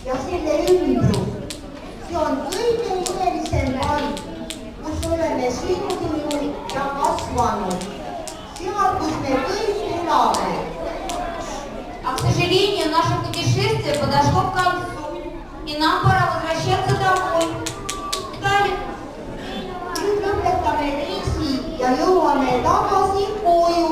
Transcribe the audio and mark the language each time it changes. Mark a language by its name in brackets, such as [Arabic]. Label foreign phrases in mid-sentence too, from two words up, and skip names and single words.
[Estonian] selle ümbrus. See on kõige imelisem paik, kus oleme sündinud ja kasvanud. Seal, kus me kõik elame. [Russian] А, к сожалению, наше путешествие подошло к концу, и нам пора возвращаться домой. Далее. [Estonian] Nüüd lõpetame reisi ja jõuame tagasi koju.